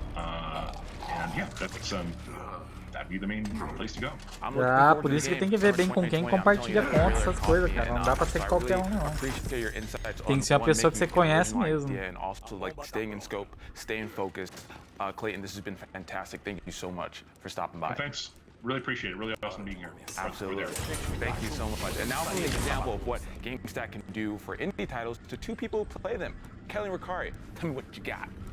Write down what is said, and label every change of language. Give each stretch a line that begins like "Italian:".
English: And yeah, that'd be the main place to go.
Portuguese: Ah, por isso que tem que ver bem com quem compartilha contas, essas coisas, cara. Não dá pra ser qualquer um, não. Tem que ser uma pessoa que você conhece mesmo.
English: And also like staying in scope, staying focused. Clayton, this has been fantastic. Thank you so much for stopping by. Thanks. Really appreciate it. Really awesome being here. Absolutely. Thank you so much. And now for an example of what GameStack can do for indie titles to two people who play them. Kelly and Ricari, tell me what you got.